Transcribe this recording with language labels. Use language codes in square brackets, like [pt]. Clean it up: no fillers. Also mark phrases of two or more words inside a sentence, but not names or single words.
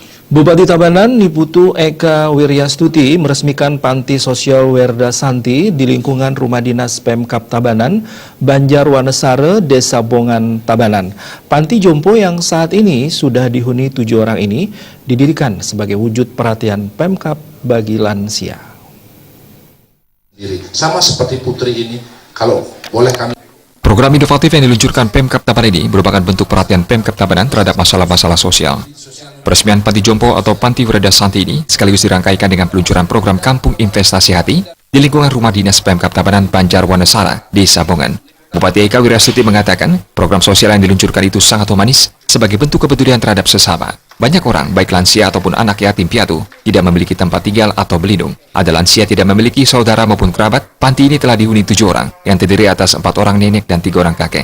[id] Bupati Tabanan Niputu Eka Wiryastuti meresmikan Panti Sosial Werda Santi di lingkungan Rumah Dinas Pemkab Tabanan, Banjarwanesare, Desa Bongan, Tabanan. Panti jompo yang saat ini sudah dihuni 7 orang ini didirikan sebagai wujud perhatian Pemkab bagi lansia. Sama seperti Putri ini, kalau boleh kami. Program inovatif yang diluncurkan Pemkab Tabanan ini merupakan bentuk perhatian Pemkab Tabanan terhadap masalah-masalah sosial. Peresmian Panti Jompo atau Panti Werda Santi ini sekaligus dirangkaikan dengan peluncuran program Kampung Investasi Hati di lingkungan Rumah Dinas Pemkab Tabanan Banjarwanesare, Desa Bongan. Bupati Eka Wiryastuti mengatakan program sosial yang diluncurkan itu sangat humanis sebagai bentuk kepedulian terhadap sesama. Banyak orang, baik lansia ataupun anak yatim piatu, tidak memiliki tempat tinggal atau berlindung. Ada lansia tidak memiliki saudara maupun kerabat. Panti ini telah dihuni 7 orang, yang terdiri atas 4 orang nenek dan 3 orang kakek.